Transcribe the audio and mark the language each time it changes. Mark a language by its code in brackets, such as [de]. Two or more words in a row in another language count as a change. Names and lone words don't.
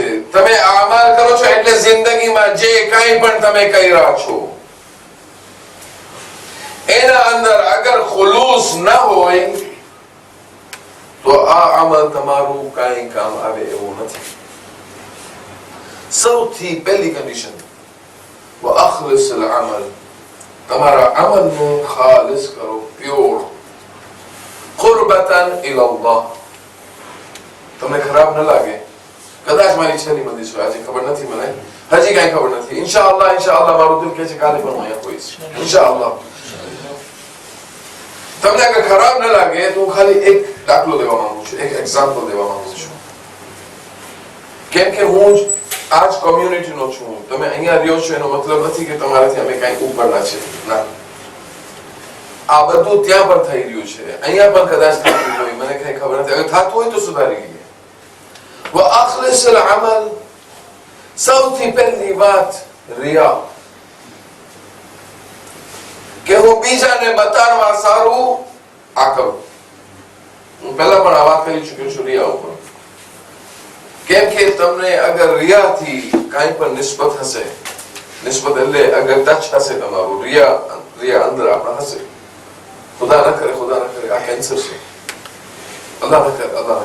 [gu] તમે અમલ કરો છો એટલે જિંદગીમાં જે કંઈ પણ તમે કરી રહ્યા છો એના અંદર અગર ખુલૂસ ન હોય તો આ અમલ તમારું કાંઈ કામ આવે એવું નથી. સૌથી પહેલી કન્ડિશન [ar] وأخلص العمل. [gu] તમારા અમલને ખાલિસ કરો, પ્યોર, [ar] قربة إلى الله. [gu] તમને ખરાબ ન લાગે, કદાચ મારી છેલ્લી મંદિર છે, આજે ખબર નથી મને, હજી કઈ ખબર નથી. ઇન્શાઅલ્લાહ મારું દિલ કહે છે કાલે પણ હું અહીંયા હોઈશ ઇન્શાઅલ્લાહ. તમને અગર ખરાબ ન લાગે તો હું ખાલી એક દાખલો દેવા માંગુ છું, એક એક્ઝામ્પલ દેવા માંગુ છું. કેમ કે હું આજ કોમ્યુનિટીનો છું, તમે અહીંયા રહ્યો છો એનો મતલબ નથી કે તમારાથી અમે કઈ ઉપરના છે, ના. આ બધું ત્યાં પણ થઈ રહ્યું છે, અહીંયા પણ કદાચ થતું હોય, મને કઈ ખબર નથી. અગર થતું હોય તો સુધારી લઈએ. [ar] وأخلص العمل. [gu] સૌથી પહેલી વાત રિયા, કે હું બીજાને બતાડવા સારું આ કરું. હું પહેલા પણ આ વાત કરી ચૂક્યો છું રિયા ઉપર. કેમ કે તમને અગર રિયાથી કાંઈ પણ નિસ્બત હશે, નિસ્બત એટલે અગર ટચ હશે તમારું, રિયા અંદર આપણા હશે, ખુદા ન કરે આ કેન્સર છે, અલ્લાહ ન કરે.